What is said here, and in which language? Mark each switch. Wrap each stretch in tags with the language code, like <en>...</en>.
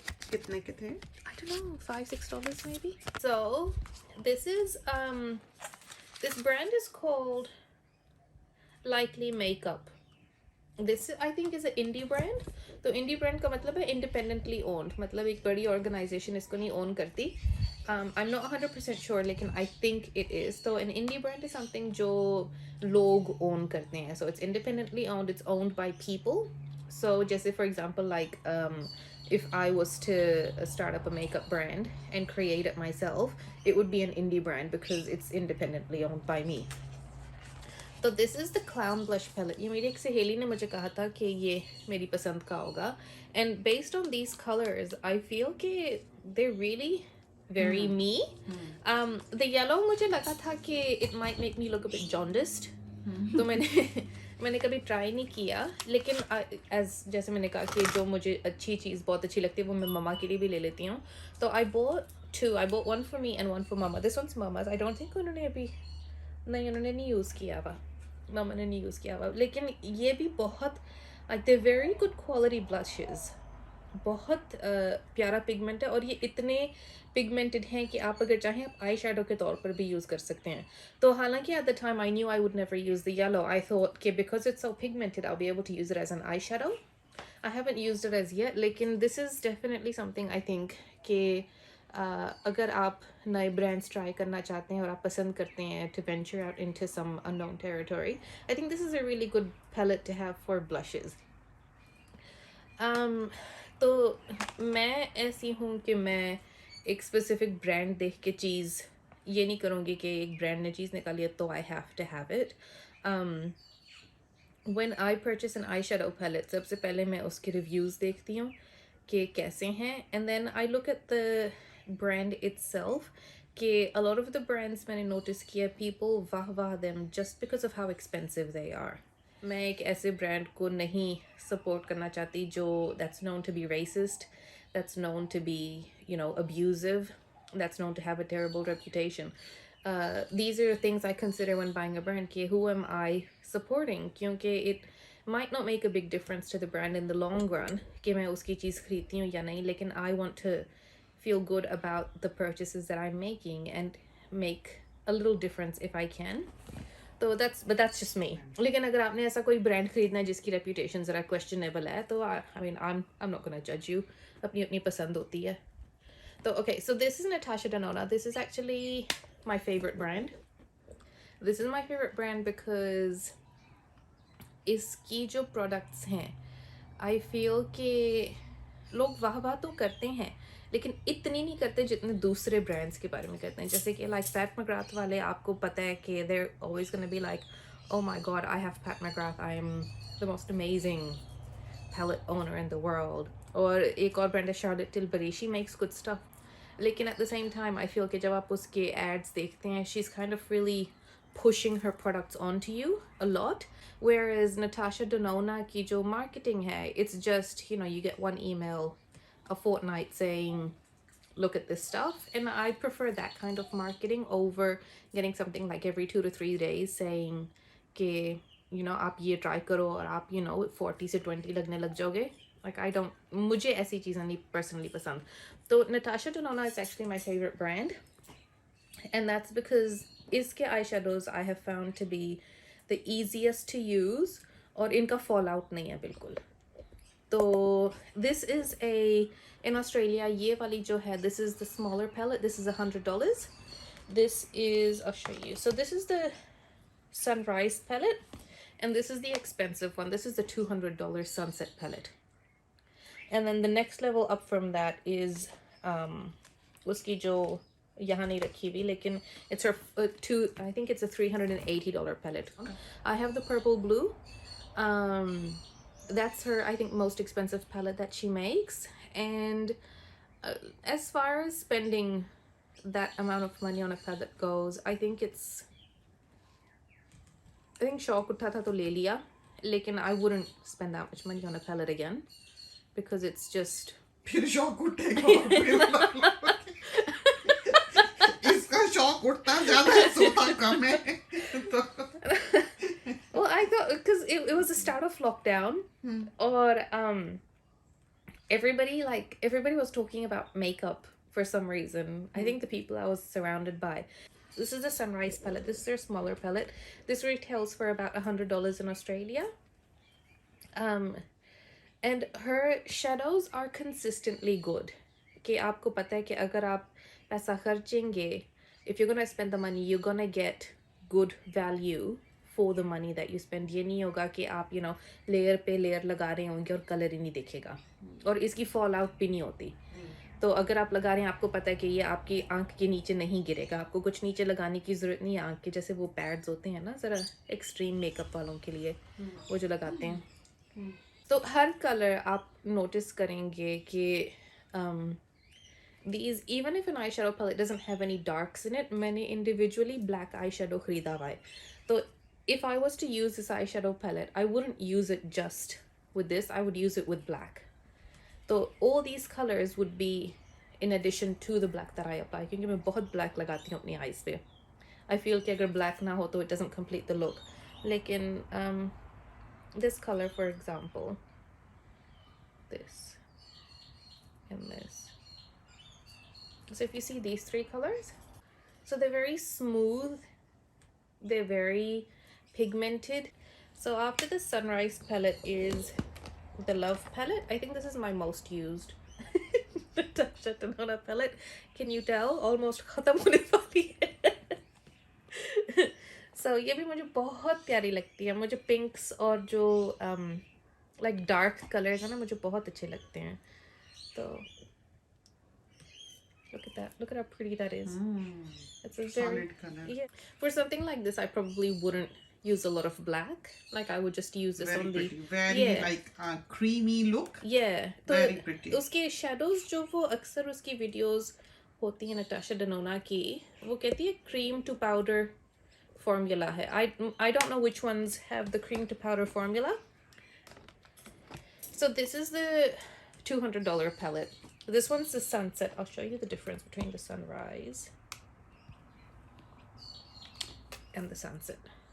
<hi>कितने के थे?</hi> <en>I don't know, $5-6 maybe. So this is this brand is called Likely Makeup. This I think is an indie brand.</en> <hi>तो indie brand का मतलब है</hi> <en>independently owned.</en> <hi>मतलब एक बड़ी organization इसको नहीं own करती.</hi> <en>I'm not 100% sure, लेकिन I think it is. So an indie brand is something</en> <hi>जो लोग own करते हैं.</hi> <en>So it's independently owned. It's owned by people. So</en> <hi>जैसे</hi> <en>for example like if I was to start up a makeup brand and create it myself, it would be an indie brand because it's independently owned by me.</en> <hi>तो</hi> <en>This is the clown blush palette.</en> <hi>ये मेरी एक सहेली ने मुझे कहा था कि ये मेरी पसंद का होगा.</hi> <en>And based on these colours I feel कि they really very me. The yellow</en> <hi>मुझे लगा था कि</hi> <en>It might make me look a bit jaundiced.</en> <hi>तो मैंने कभी ट्राई नहीं किया. लेकिन एज जैसे मैंने कहा कि जो मुझे अच्छी चीज़ बहुत अच्छी लगती है वो मैं मम्मा के लिए भी ले लेती हूँ.</hi> <en>तो I bought two. I bought one for me and one for mama. This one's mama's. I don't think</en> <hi>उन्होंने अभी उन्होंने नहीं यूज़ किया हुआ. मम्मा ने नहीं यूज़ किया हुआ. लेकिन ये भी बहुत</hi> <en>like they're very good quality blushes.</en> <hi>बहुत प्यारा पिगमेंट है और ये इतने पिगमेंटेड हैं कि आप अगर चाहें आप आई शेडो के तौर पर भी यूज़ कर सकते हैं. तो हालांकि</hi> <en>at the time I knew I would never use the yellow. I thought कि because it's so pigmented I'll be able to use it as an eyeshadow. I haven't used it as yet. लेकिन this is definitely something I think</en> <hi>कि अगर आप नए brands try करना चाहते हैं और आप पसंद करते हैं</hi> <en>to venture out into some unknown territory, I think this is a really good palette to have for blushes.</en> <hi>तो मैं ऐसी हूँ कि मैं एक स्पेसिफिक ब्रांड देख के चीज़ ये नहीं करूँगी कि एक ब्रांड ने चीज़ निकाली है तो</hi> <en>I have to have it. When I purchase an eyeshadow palette,</en> <hi>सबसे पहले मैं उसके रिव्यूज़ देखती हूँ कि कैसे हैं,</hi> <en>and then I look at the brand itself. कि a lot of the brands</en> <hi>मैंने notice किया</hi> <en>people वाह them just because of how expensive they are.</en> <hi>मैं एक ऐसे ब्रांड को नहीं सपोर्ट करना चाहती जो</hi> <en>that's known to be racist, that's known to be abusive, that's known to have a terrible reputation. These are things I consider when buying a brand. कि who am I supporting? क्योंकि it might not make a big difference to the brand in the long run</en> <hi>कि मैं उसकी चीज़ खरीदती हूँ या नहीं, लेकिन</hi> <en>I want to feel good about the purchases that I'm making and make a little difference if I can. तो but that's just me.</en> <hi>लेकिन अगर आपने ऐसा कोई ब्रांड खरीदना है जिसकी रेपुटेशन ज़रा क्वेश्चनेबल है तो</hi> <en>I mean I'm not gonna judge you.</en> <hi>अपनी अपनी पसंद होती है.</hi> <en>So okay, so this is Natasha Denona. This is actually my favorite brand. This is my favorite brand because</en> <hi>इसकी जो products हैं I feel कि लोग वाह तो करते हैं लेकिन इतनी नहीं करते जितने दूसरे ब्रांड्स के बारे में करते हैं. जैसे कि लाइक पैट मैकग्राथ वाले आपको पता है कि</hi> <en>they're always gonna be like, oh my god, I have Pat McGrath, I am the most amazing palette owner in the world. और एक और brand है Charlotte Tilbury, she makes good stuff. लेकिन at the same time I feel</en> <hi>कि जब आप उसके ads देखते हैं</hi> <en>she's kind of really pushing her products onto you a lot, whereas Natasha Denona की जो marketing है it's just you get one email a fortnight saying look at this stuff, and I prefer that kind of marketing over getting something like every 2 to 3 days saying</en> <hi>कि आप ये try करो और आप 40 से 20 लगने लग जाओगे.</hi> <en>Like I don't,</en> <hi>मुझे ऐसी चीज़ें नहीं personally पसंद.</hi> <en>तो Natasha Denona is actually my favorite brand, and that's because इसके eyeshadows I have found to be the easiest to use</en> <hi>और इनका fallout नहीं है बिल्कुल.</hi> <en>तो this is in Australia</en> <hi>ये वाली जो है</hi> <en>this is the smaller palette. This is $100. This is, I'll show you. So this is the Sunrise palette and this is the expensive one. This is the $200 Sunset palette. And then the next level up from that is</en> <hi>उसकी जो यहाँ नहीं रखी हुई लेकिन</hi> <en>it's her I think it's a $380 palette. Okay. I have the purple blue. That's her, I think, most expensive palette that she makes. And as far as spending that amount of money on a palette goes, I think</en> <hi>शौक उठा था तो ले लिया, लेकिन</hi> <en>I wouldn't spend that much money on a palette again because it's just</en> <hi>फिर शौक उठेगा इसका शौक उठता ज़्यादा है सोता कम है तो</hi> <en>well I thought because it was the start of lockdown, or everybody was talking about makeup for some reason. I think the people I was surrounded by. This is the Sunrise palette. This is their smaller palette. This retails for about $100 in Australia. And her shadows are consistently good.</en> <hi>कि आपको पता है कि अगर आप पैसा खर्चेंगे,</hi> <en>if you're gonna spend the money, you're gonna get good value for the money that you spend.</en> <hi>ये नहीं होगा कि आप लेयर पे लेयर लगा रहे होंगे और कलर ही नहीं दिखेगा, और इसकी फॉल आउट भी नहीं होती. तो अगर आप लगा रहे हैं, आपको पता है कि ये आपकी आंख के नीचे नहीं गिरेगा, आपको कुछ नीचे लगाने की ज़रूरत नहीं है आंख के, जैसे वो पैड्स होते हैं ना ज़रा एक्सट्रीम मेकअप वालों के लिए, वो जो लगाते हैं. तो हर कलर आप नोटिस करेंगे कि</hi> <en>these, even if an eyeshadow palette doesn't have any darks in it,</en> <hi>मैंने individually black eyeshadow खरीदा हुआ है.</hi> <en>तो if I was to use this eyeshadow palette, I wouldn't use it just with this, I would use it with black. So all these colors would be in addition to the black that I apply,</en> <hi>क्योंकि मैं बहुत black लगाती हूँ अपनी eyes पे.</hi> <en>I feel</en> <hi>कि अगर black ना हो तो</hi> <en>it doesn't complete the look. लेकिन this color, for example, this and this. So if you see these three colors, so they're very smooth, they're very pigmented. So after the Sunrise palette is the Love palette. I think this is my most used. The Natasha Denona palette. Can you tell?</en> <hi>Almost खत्म होने वाली है. So ये भी मुझे बहुत प्यारी लगती है. मुझे pinks और जो</hi> <en>like dark colors</en> <hi>है ना, मुझे बहुत अच्छे लगते हैं.</hi> <en>So look at that. Look at how pretty that is. It's a very solid color. Yeah. For something like this, I probably wouldn't use a lot of black. Like I would just use this Very on pretty. the Very like a creamy look. Yeah. तो Very pretty.</en> <hi>उसके shadows जो वो अक्सर उसकी videos होती हैं Natasha Denona की, वो कहती है cream to powder formula है.</hi> <en>I don't know which ones have the cream to powder formula. So this is the $200 palette. This one's the Sunset. I'll show you the difference between the Sunrise and the Sunset.</en>